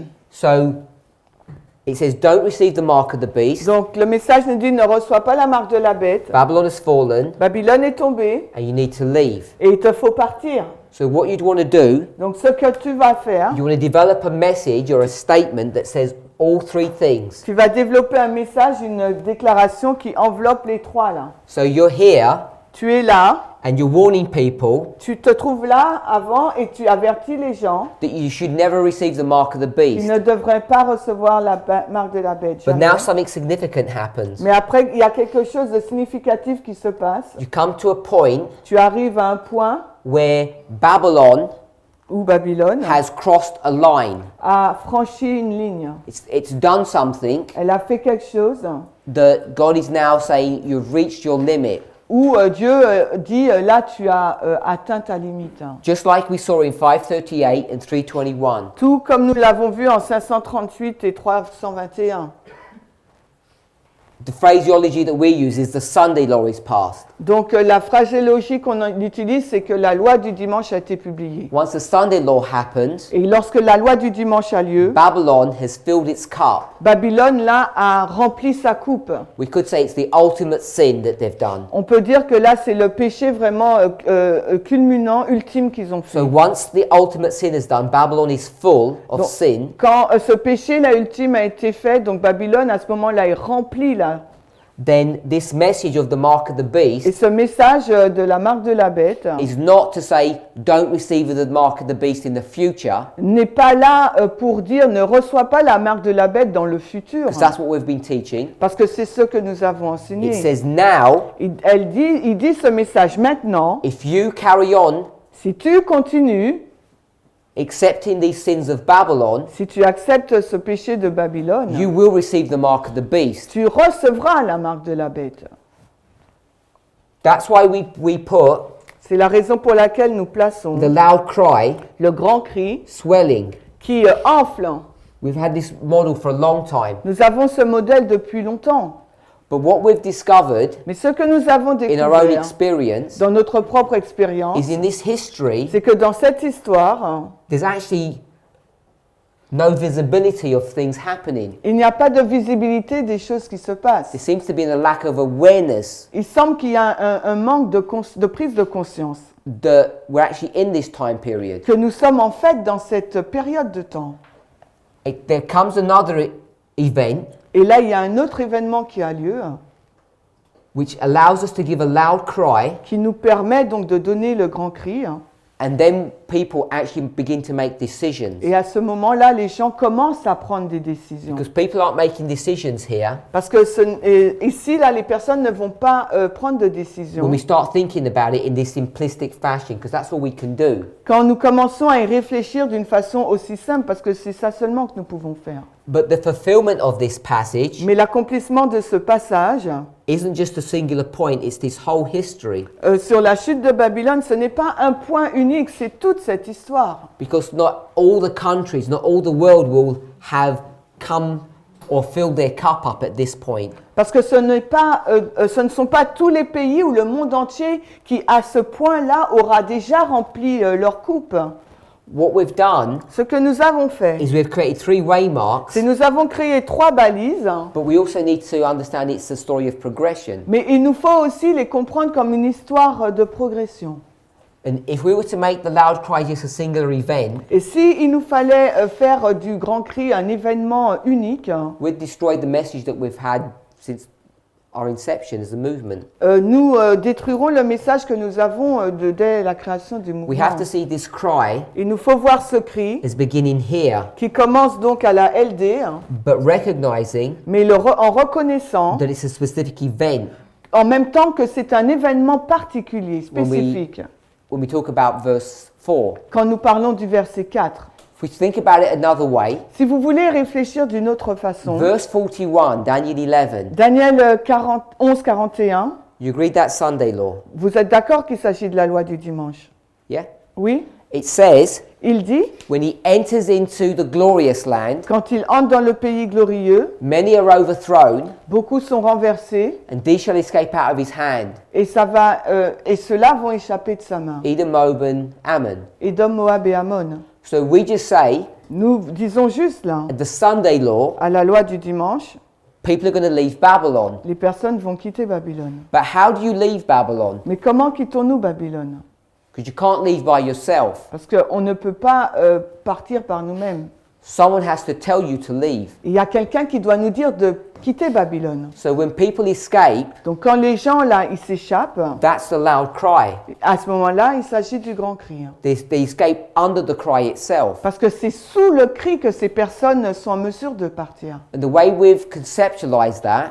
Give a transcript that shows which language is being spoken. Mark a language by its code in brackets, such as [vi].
[en] So it says, don't receive the mark of the beast. [fr] Donc le message nous dit ne reçois pas la marque de la bête. [en] Babylon has fallen [fr] Babylone est tombée [en] and you need to leave. [fr] et il te faut partir. [en] So what you'd want to do, [fr] Donc ce que tu vas faire, [en] you want to develop a message or a statement that says all three things. [fr] tu vas développer un message, une déclaration qui enveloppe les trois là. [en] So you're here [fr] Tu es là, [en] and you're warning people [fr] tu te trouves là avant et tu avertis les gens [en] that you should never receive the mark of the [fr] qu'ils [en] beast. [fr] ne devraient pas recevoir la marque de la bête. [en] But [fr] jamais. [en] now something significant happens. [fr] Mais après, il y a quelque chose de significatif qui se passe. [en] You come to a point [fr] Tu arrives à un point [en] where Babylon [fr] où Babylone [en] has crossed a line. [fr] a franchi une ligne. [en] It's done something [fr] Elle a fait quelque chose [en] that God is now saying you've reached your limit. [fr] où Dieu dit là tu as atteint ta limite. [en] Just like we saw in 538 and 321. [fr] Tout comme nous l'avons vu en 538 et 321. [en] The phraseology that we use is the Sunday law is passed. [fr] Donc la phraséologie qu'on utilise, c'est que la loi du dimanche a été publiée. [en] Once the Sunday law happens, [fr] Et lorsque la loi du dimanche a lieu, [en] Babylon has filled its cup. [fr] Babylone là a rempli sa coupe. [en] We could say it's the ultimate sin that they've done. [fr] On peut dire que là c'est le péché vraiment culminant, ultime qu'ils ont fait. [en] So once the ultimate sin is done, Babylon is full of [fr] Donc, [en] sin. [fr] quand ce péché là ultime a été fait, donc Babylone à ce moment-là est remplie là. [en] Then this message of the mark of the [fr] Et [en] beast [fr] ce message de la marque de la bête [en] is not to say don't receive the mark of the beast in the future, [fr] n'est pas là pour dire ne reçois pas la marque de la bête dans le futur. [en] because that's what we've been teaching. [fr] Parce que c'est ce que nous avons enseigné. [en] It says now, [fr] Il dit ce message maintenant, [en] if you carry on [fr] si tu continues, [en] accepting these sins of Babylon, [fr] si tu acceptes ce péché de Babylone, [en] you will receive the mark of the beast. [fr] tu recevras la marque de la bête. [en] That's why we put [fr] C'est la raison pour laquelle nous plaçons [en] the loud cry, [fr] le grand cri [en] swelling. [fr] qui enfle. [en] We've had this model for a long time. [fr] Nous avons ce modèle depuis longtemps. [en] But what we've discovered [fr] Mais ce que nous avons [en] in our own [fr] découvert [en] experience [fr] dans notre propre expérience, [en] is in this history, [fr] c'est que dans cette histoire, [en] there's actually no visibility of things happening. [fr] il n'y a pas de visibilité des choses qui se passent. [en] There seems to be a lack of awareness [fr] Il semble qu'il y a un manque de prise de conscience, [en] that we're actually in this time period. [fr] que nous sommes en fait dans cette période de temps. [en] There comes another event [fr] Et là, il y a un autre événement qui a lieu, [en] which allows us to give a loud cry, [fr] qui nous permet donc de donner le grand cri. [en] and then people actually begin to make decisions. [fr] Et à ce moment-là, les gens commencent à prendre des décisions. [en] Because people aren't making decisions here [fr] Parce que ici, là, les personnes ne vont pas prendre de décisions. [en] when we start thinking about it in this simplistic fashion, because that's all we can do. [fr] Quand nous commençons à y réfléchir d'une façon aussi simple, parce que c'est ça seulement que nous pouvons faire. [en] But the fulfillment of this passage [fr] Mais l'accomplissement de ce passage [en] isn't just a singular point, it's this whole history. [fr] sur la chute de Babylone, ce n'est pas un point unique, c'est toute cette histoire. [en] Because not all the countries, not all the world will have come or filled their cup up at this point. [fr] Parce que ce ne sont pas tous les pays ou le monde entier qui, à ce point-là, aura déjà rempli leur coupe. [en] What we've done [fr] Ce que nous avons fait, [en] is we've created 3 waymarks, [fr] c'est nous avons créé 3 balises, [en] but we also need to understand it's a story of progression. [fr] mais il nous faut aussi les comprendre comme une histoire de progression. [en] And if we were to make the loud cry just a singular event, [fr] Et si il nous fallait faire du grand cri un événement unique, [en] we'd destroy the message that we've had since our inception as a movement. [fr] nous détruirons le message que nous avons dès la création du [en] We [fr] mouvement. [en] have to see this cry [fr] Il nous faut voir ce cri [en] as beginning here, [fr] qui commence donc à la LD, [en] but recognizing [fr] mais en reconnaissant [en] that it's a specific event. [fr] en même temps que c'est un événement particulier, spécifique. [en] When we talk about verse 4. [fr] Quand nous parlons du verset 4. [en] If we think about it another way, [fr] Si vous voulez réfléchir d'une autre façon, [en] verse 41, Daniel 11, [fr] Daniel 11, 41, [en] you agree that's Sunday law? [fr] vous êtes d'accord qu'il s'agit de la loi du dimanche? [en] Yeah? [fr] Oui? [en] It says, [fr] Il dit, [en] when he enters into the glorious land, [fr] quand il entre dans le pays glorieux, [en] many are overthrown, [fr] beaucoup sont renversés, [en] and these shall escape out of his hand. [fr] et ceux-là vont échapper de sa main. [en] Edom, Moab, and Ammon. [fr] Édom, Moab et Ammon. [en] So we just say, [fr] Nous disons juste là, [en] the Sunday law, [fr] à la loi du dimanche, [en] people are going to leave Babylon. [fr] les personnes vont quitter Babylone. [en] But how do you leave Babylon? [fr] Mais comment quittons-nous Babylone? [en] Because you can't leave by yourself. [fr] Parce qu'on ne peut pas partir par nous-mêmes. [en] Someone has to tell you to leave. [fr] Il y a quelqu'un qui doit nous dire de quitter Babylone. [en] So when people escape, [fr] Donc quand les gens là, ils s'échappent, [en] that's the loud cry. [fr] à ce moment-là, il s'agit du grand cri. [en] They escape under the cry itself. [fr] Parce que c'est sous le cri que ces personnes sont en mesure de partir. [en] And the way we've conceptualized that,